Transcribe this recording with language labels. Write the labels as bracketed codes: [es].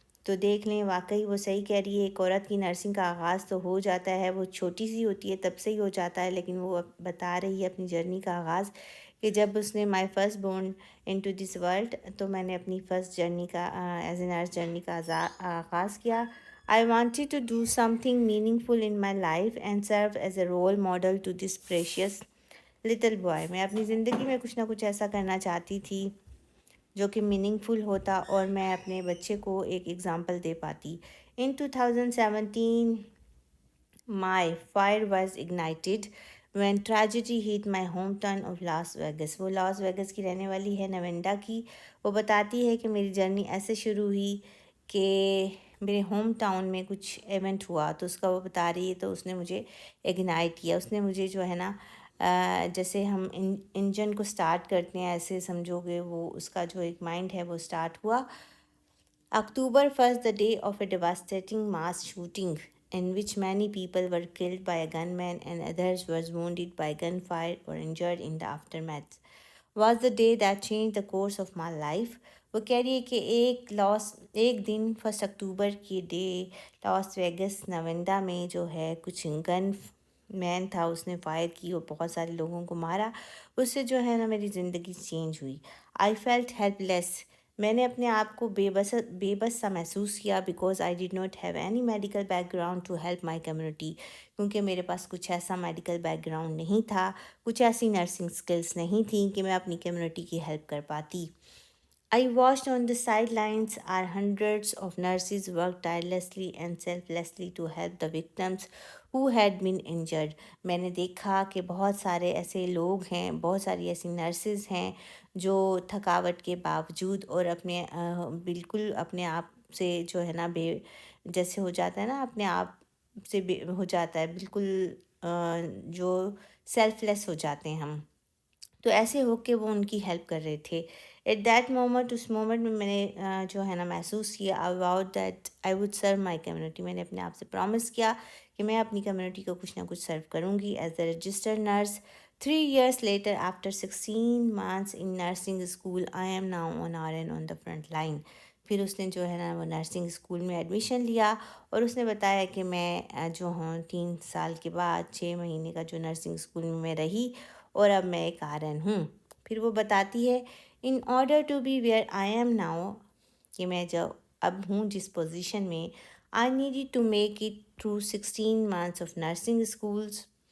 [ur] تو دیکھ لیں واقعی وہ صحیح کہہ رہی ہے. ایک عورت کی نرسنگ کا آغاز تو ہو جاتا ہے، وہ چھوٹی سی ہوتی ہے تب سے ہی ہو جاتا ہے، لیکن وہ بتا رہی ہے اپنی جرنی کا آغاز کہ جب اس نے [en] my first born into this world, [ur] تو میں نے اپنی فرسٹ جرنی کا [en] as a nurse [ur] جرنی کا آغاز کیا. [en] I wanted to do something meaningful in my life and serve as a role model to this precious little boy. [ur] میں اپنی زندگی میں کچھ نہ کچھ ایسا کرنا چاہتی تھی جو کہ میننگ فل ہوتا اور میں اپنے بچے کو ایک ایگزامپل دے پاتی. [en] In 2017 my fire was ignited when tragedy hit my hometown of Las Vegas. [ur] وہ لاس ویگس کی رہنے والی ہے، نوینڈا کی. وہ بتاتی ہے کہ میری جرنی ایسے شروع ہوئی کہ میرے ہوم ٹاؤن میں کچھ ایونٹ ہوا تو اس کا وہ بتا رہی ہے. تو اس نے مجھے اگنائٹ کیا، اس نے مجھے جو ہے نا جیسے ہم انجن کو سٹارٹ کرتے ہیں ایسے سمجھو گے، وہ اس کا جو ایک مائنڈ ہے وہ سٹارٹ ہوا. [en] October 1st, the day of a devastating mass shooting in which many people were killed by a gunman and others were wounded by gunfire or injured in the aftermath, was the day that changed the course of my life. [ur] وہ کہہ رہی ہے کہ ایک دن 1 اکتوبر کی day لاس Vegas نوینڈا میں جو ہے کچھ گن مین تھا، اس نے فائر کی اور بہت سارے لوگوں کو مارا. اس سے جو ہے نا میری زندگی چینج ہوئی. [en] I felt helpless. [ur] میں نے اپنے آپ کو بے بس سا محسوس کیا. [en] Because I did not have any medical background to help my community. [ur] کیونکہ میرے پاس کچھ ایسا میڈیکل بیک گراؤنڈ نہیں تھا، کچھ ایسی نرسنگ سکلز نہیں تھیں کہ میں اپنی کمیونٹی کی ہیلپ کر پاتی. [en] I watched on the sidelines as hundreds of nurses worked tirelessly and selflessly to help the victims who had been injured. [ur] میں نے دیکھا کہ بہت سارے ایسے لوگ ہیں، بہت ساری ایسی نرسز ہیں جو تھکاوٹ کے باوجود اور اپنے بالکل اپنے آپ سے جو ہے نا جیسے ہو جاتا ہے نا اپنے آپ سے ہو جاتا ہے بالکل جو سیلف لیس ہو جاتے ہیں ہم، تو ایسے ہو کے وہ ان کی ہیلپ کر رہے تھے. [en] at that moment, [ur] اس moment میں نے جو ہے نا محسوس کیا [en] About that I would serve my community. [ur] میں نے اپنے آپ سے پرومس کیا کہ میں اپنی کمیونٹی کو کچھ نہ کچھ سرو کروں گی. [en] As a registered nurse 3 years later after 16 months in nursing school I am now on RN on the front line. [ur] پھر اس نے جو ہے نا وہ نرسنگ اسکول میں ایڈمیشن لیا اور اس نے بتایا کہ میں جو ہوں 3 سال کے بعد 6 مہینے کا جو نرسنگ اسکول میں رہی اور اب میں ایک RN ہوں. پھر وہ بتاتی ہے [en] in order to be where I am now, [ur] کہ میں جو اب ہوں جس پوزیشن میں، [en] I needed to make it through 16 months of nursing schools.